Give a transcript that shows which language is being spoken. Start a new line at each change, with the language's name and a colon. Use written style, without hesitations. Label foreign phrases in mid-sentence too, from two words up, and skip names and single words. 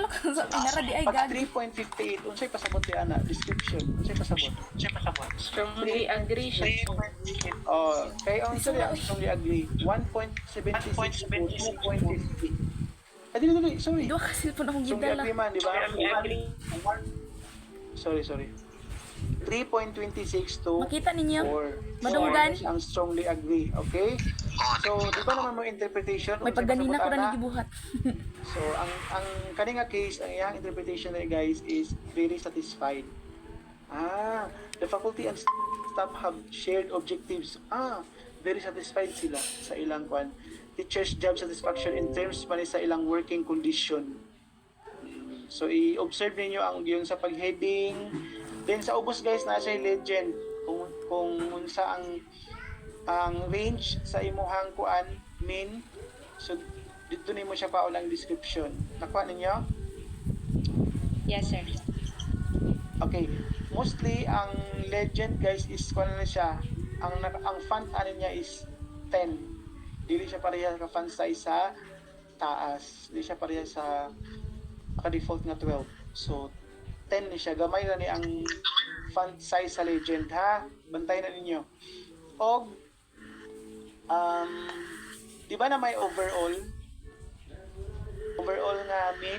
Cebuano: Pag 3.58 unsay pasabot di ana description unsay pasabot?
English: Strongly agree
Cebuano: siya. Kay unsa di ang
English: strongly agree
Cebuano: 1.76 to 2.50. Dili, sorry. Dua kasi po na akong Strongly gidala. agree man, di ba? Sorry. 3.26 to Makita ninyo? 4. Madunggan? Ang
English: strongly agree,
Cebuano: okay? So, di ba naman mo interpretation? May pagganina ko na nagibuhat. So, ang kaninga case, ang iyang interpretation na guys is
English: very satisfied. The faculty and staff have shared objectives. Very satisfied
Cebuano: sila sa ilang kwan.
English: Teacher's job satisfaction in terms
Cebuano: man sa ilang
English: working condition.
Cebuano: So, i-observe ninyo ang yung sa pag-heading. Then, sa ubos guys, nasa legend. Kung unsa ang range sa imuhang kuan, mean. So, dito nimo siya pa ulang description. Nakuha ninyo?
English: Yes sir.
Cebuano: Okay. Mostly, ang legend guys is kuan na siya. Ang font ano niya is 10. Dili siya pareha ka
English: font size
Cebuano: sa taas. Dili siya pareha sa default na 12. So 10 ni siya. Gamay na ni ang
English: font size
Cebuano: sa legend ha. Bantay na ninyo. Og di ba na may overall nga mean?